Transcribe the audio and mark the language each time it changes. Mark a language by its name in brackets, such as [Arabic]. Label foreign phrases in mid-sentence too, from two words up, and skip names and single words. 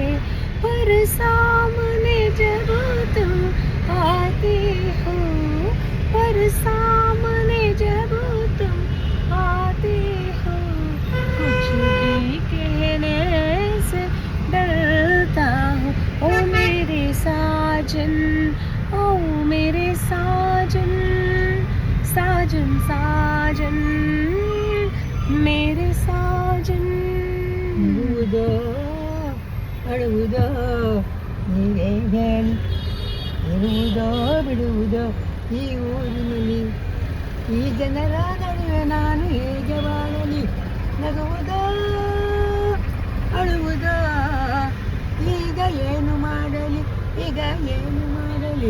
[Hindi] पर सामने जब तुम आते हो, पर सामने जब तुम आते हो, कुछ भी कहने से डरता हूँ. ओ मेरे साजन, ओ मेरे साजन, साजन साजन मेरे साजन. [Kannada] ಅಳುವುದೋ ನೀವೇ ಹೇಳಿ, ಇರುವುದೋ ಬಿಡುವುದೋ ಈ ಊರಿನಲ್ಲಿ, ಈ ಜನರ ನಡುವೆ ನಾನು ಹೇಗೆ ಬಾಳಲಿ. ನಗುವುದೋ ಅಳುವುದೋ ಈಗ ಏನು ಮಾಡಲಿ, ಈಗ ಏನು ಮಾಡಲಿ.